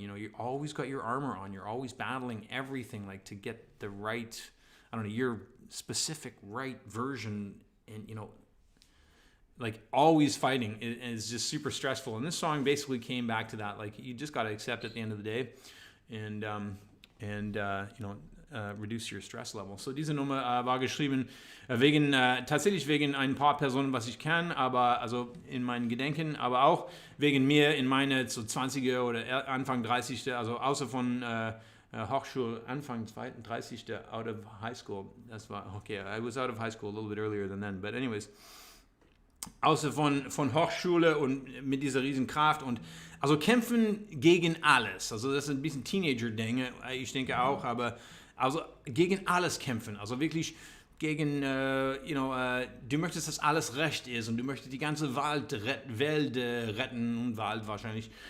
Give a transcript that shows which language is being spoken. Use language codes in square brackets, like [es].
[en] You know, you always got your armor on, you're always battling everything, like to get the right, I don't know, your specific right version, and, you know, like always fighting is just super stressful. And this song basically came back to that. Like you just got to accept at the end of the day, and you know, reduce your stress level. [de] So diese Nummer war geschrieben tatsächlich wegen ein paar Personen, was ich kann, aber also in meinen Gedenken, aber auch wegen mir in meine so 20er oder Anfang 30er, also außer von Hochschule, Anfang 30. [en] Out of high school. [de] Das war okay. [en] I was out of high school a little bit earlier than then, but anyways. [de] Außer von Hochschule und mit dieser riesen Kraft und also kämpfen gegen alles. Also das ist ein bisschen Teenager-Dinge, ich denke auch, aber also gegen alles kämpfen. Also wirklich gegen, du möchtest, dass alles recht ist und du möchtest die ganze Welt retten und Wald wahrscheinlich.